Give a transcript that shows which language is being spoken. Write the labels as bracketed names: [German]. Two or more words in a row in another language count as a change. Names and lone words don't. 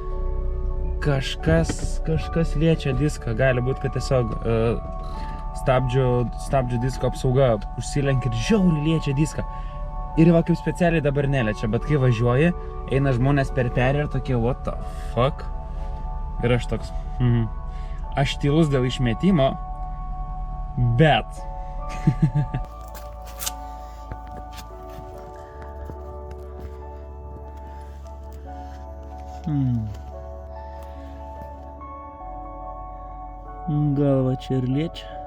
[Lithuanian] Kažkas liečia diską, gali būti, kad tiesiog stabdžių disko apsauga užsilenkia ir žiauriai liečia diską. Ir kaip specialiai dabar neliečia, bet kai važiuoji, eina žmonės per perį ir tokie, [English] what the fuck? [Lithuanian] Ir aš toks, aš tylus dėl išmetimo, bet... Galva čia ir liečia.